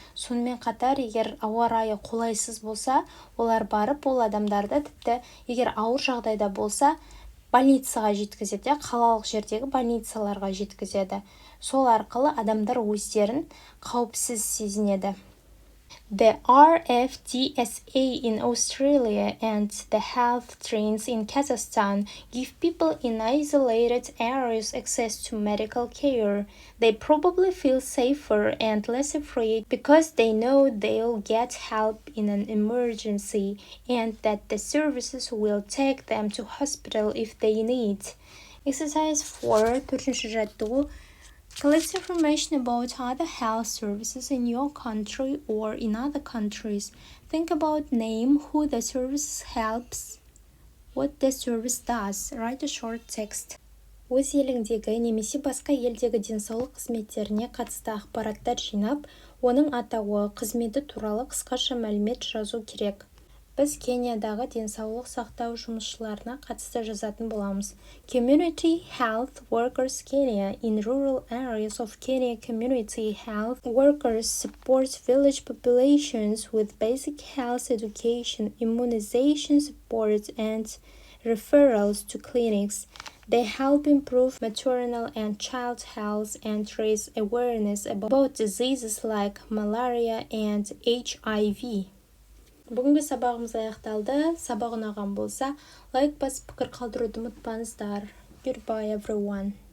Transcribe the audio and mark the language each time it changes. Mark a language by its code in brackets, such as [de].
[kk] Сонымен қатар, егер ауа райы қолайсыз болса, олар барып ол адамдарды тіпті егер ауыр жағдайда болса, больницаға жеткізеді, қалалық жердегі больницаларға жеткізеді. Сол арқылы адамдар өздерін қауіпсіз сезінеді. [en] The RFDSA in Australia and the health trains in Kazakhstan give people in isolated areas access to medical care. They probably feel safer and less afraid because they know they'll get help in an emergency and that the services will take them to hospital if they need. Exercise 4, [kk] төртінші жаттығу. [en] Collect information about other health services in your country or in other countries. Think about name, who the service helps, what the service does. Write a short text. [kk] Өз еліңдегі немесе басқа елдегі денсаулық қызметтеріне қатысты ақпараттар жинап, оның атауы, қызметі туралы қысқаша мәлімет жазу керек. Біз Кениядағы денсаулық сақтау жұмысшыларына қатысты жазатын боламыз. [en] Community Health Workers Kenya. In rural areas of Kenya, community health workers support village populations with basic health education, immunization support, and referrals to clinics. They help improve maternal and child health and raise awareness about diseases like malaria and HIV. [kk] Бүгінгі сабағымыз аяқталды. Сабақ ұнаған болса, лайк басып пікір қалдыруды ұмытпаңыздар. [en] Goodbye everyone.